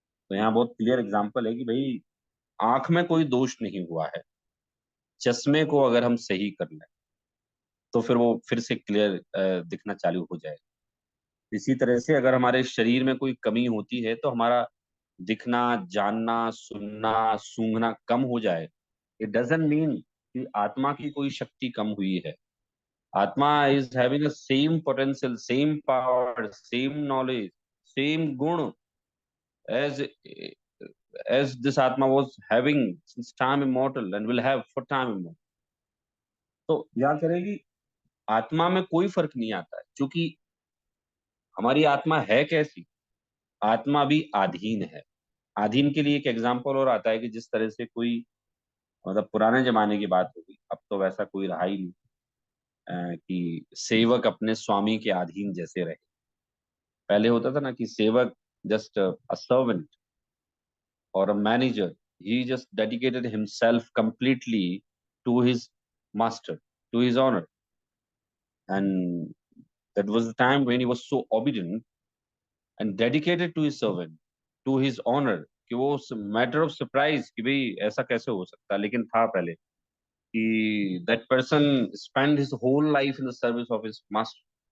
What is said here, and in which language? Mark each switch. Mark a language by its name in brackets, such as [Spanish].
[Hindi] तो यहाँ बहुत क्लियर एग्जांपल है कि भाई आंख में कोई दोष नहीं हुआ है, चश्मे को अगर हम सही कर लें तो फिर वो फिर से क्लियर दिखना चालू हो जाएगा। इसी तरह से अगर हमारे शरीर में कोई कमी होती है तो हमारा दिखना, जानना, सुनना, सूंघना कम हो जाए, [English] it doesn't mean [Hindi] कि आत्मा की कोई शक्ति कम हुई है। [English] Atma is having a same potential, same power, same knowledge, same guna as as this atma was having since time immortal and will have for time immortal. [Hindi] तो याद करेगी, आत्मा में कोई फर्क नहीं आता है, क्योंकि हमारी आत्मा है कैसी, आत्मा भी आधीन है। आधीन के लिए एक एग्जाम्पल और आता है कि जिस तरह से कोई, मतलब पुराने जमाने की बात होगी, अब तो वैसा कोई रहा ही नहीं, कि सेवक अपने स्वामी के अधीन जैसे रहे। पहले होता था ना कि सेवक [English] Just a servant or a manager, he just dedicated himself completely to his master, to his honor. And that was the time when he was so obedient and dedicated to his servant, to his honor, कि वो matter of surprise [Hindi] कि भाई ऐसा कैसे हो सकता है, लेकिन था पहले कि [English] That person spend his whole life in the service of his master.